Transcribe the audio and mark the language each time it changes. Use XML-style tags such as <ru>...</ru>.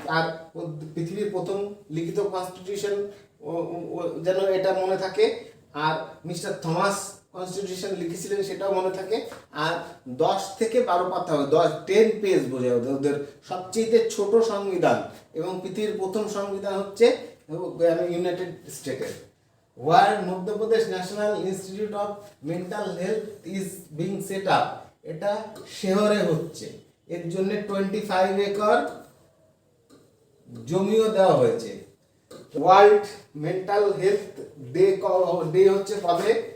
<bn>আর পৃথিবীর প্রথম লিখিত কনস্টিটিউশন যেন এটা মনে থাকে। আর মিস্টার থমাস কনস্টিটিউশন লিখেছিলেন সেটাও মনে থাকে। আর 10 থেকে 12 পাতা হবে, 10 পেজ বোঝায় ওদের সবচেয়ে ছোট সংবিধান। এবং পৃথিবীর প্রথম সংবিধান হচ্ছে ইউনাইটেড স্টেটের।</bn> <en>Where Madhya Pradesh National Institute of Mental Health is being set up.</en> <bn>এটা শহরে হচ্ছে, এর জন্য 25 একর জমিও দেওয়া হয়েছে। World mental health day day হচ্ছে কবে?</bn>